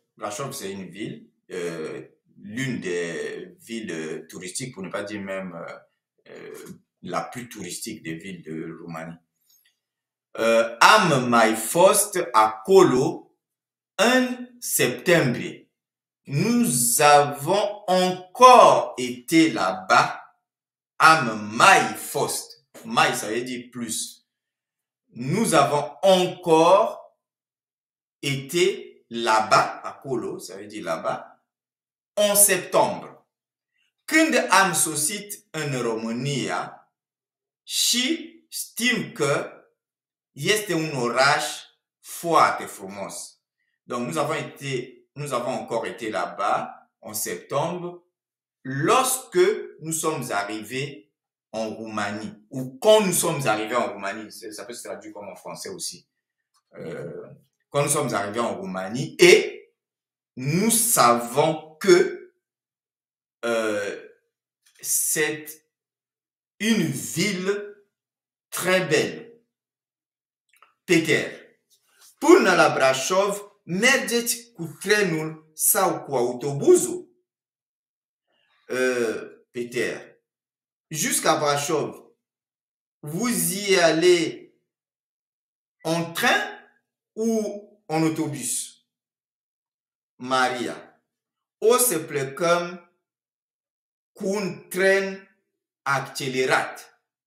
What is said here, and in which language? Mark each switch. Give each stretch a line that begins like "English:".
French: Brașov, c'est une ville, l'une des villes touristiques, pour ne pas dire même la plus touristique des villes de Roumanie.
Romanian: Am mai fost acolo în septembrie.
French: Nous avons encore été là-bas.
Romanian: Am mai fost.
French: Mai, ça veut dire plus. Nous avons encore été là-bas, acolo, ça veut dire là-bas, en septembre.
Romanian: Când am sosit în România și știm că este un oraș foarte frumos.
French: Donc nous avons encore été là-bas en septembre lorsque nous sommes arrivés en Roumanie ou quand nous sommes arrivés en Roumanie. Ça peut se traduire comme en français aussi. Quand nous sommes arrivés en Roumanie et nous savons que c'est une ville très belle.
Romanian: Peter, până la Brașov mergeți cu trenul sau cu autobuzul?
French: Peter, jusqu'à Brașov, vous y allez en train ou en autobus?
Romanian: Maria, o să plecăm cu un tren accélérat.